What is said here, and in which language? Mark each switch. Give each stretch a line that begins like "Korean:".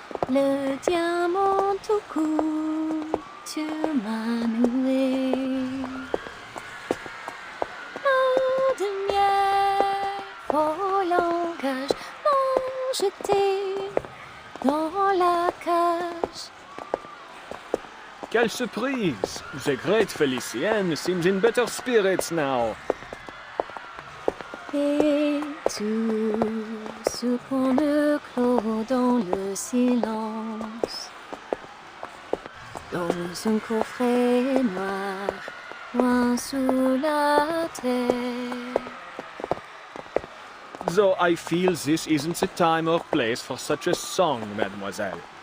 French: Le diamant tout court, tu m'as noué. Eau de miel, faux langage, m'ont jeté dans la cage. Quelle surprise!
English: The great Felicienne seems in better spirits now.
French: Et tout ce qu'on ne clôt dans le silence, dans un coffret noir, loin sous la terre.
English: Though I feel this isn't the time or place for such a song, mademoiselle.